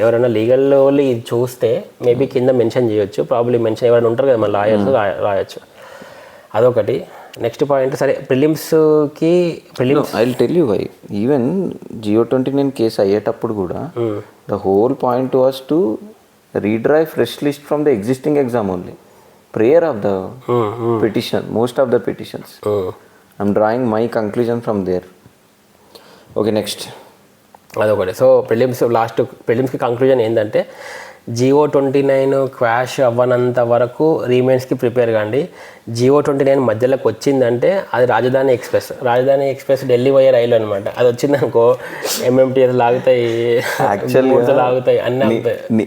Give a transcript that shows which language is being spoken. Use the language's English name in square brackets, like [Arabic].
[Telugu] ఎవరైనా లీగల్ వాళ్ళు ఇది చూస్తే మేబీ కింద మెన్షన్ చేయొచ్చు, ప్రాబ్లీ మెన్షన్ ఎవరైనా ఉంటారు కదా మన లాయర్స్ రాయొచ్చు. అదొకటి. నెక్స్ట్ పాయింట్, సరే ప్రిలిమ్స్కి [English] I will tell you why. Even G O 29 case [Telugu] అయ్యేటప్పుడు కూడా [English] The whole point was to redrive fresh list from the existing exam only. Prayer of the petition, most of the petitions. I'm drawing my conclusion from there. Okay, next. [Telugu] అదొకటి. So ప్రిలిమ్స్కి conclusion ఏంటంటే Jio 29 quash అవ్వనంత వరకు రీమెయిన్స్కి prepare కాండి. జియో 29 మధ్యలోకి వచ్చిందంటే అది రాజధాని express Delhi పోయే రైలు అనమాట. అది వచ్చిందనుకో ఎంఎంటీఎస్ లాగుతాయి, లాగుతాయి అన్నీ అవుతాయి.